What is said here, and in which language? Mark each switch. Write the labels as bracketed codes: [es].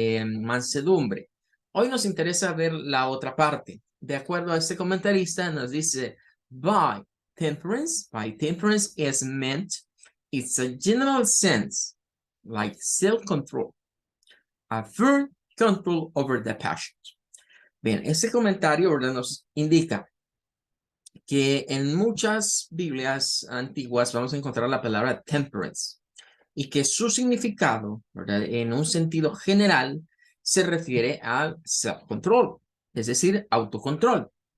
[es] Mansedumbre. Hoy nos interesa ver la otra parte. De acuerdo a este comentarista, nos dice, [en] by temperance is meant, it's a general sense, like self-control, a firm control over the passions. [es] Bien, este comentario, ¿verdad? Nos indica que en muchas Biblias antiguas vamos a encontrar la palabra temperance y que su significado, ¿verdad? En un sentido general, se refiere al self-control, es decir, autocontrol.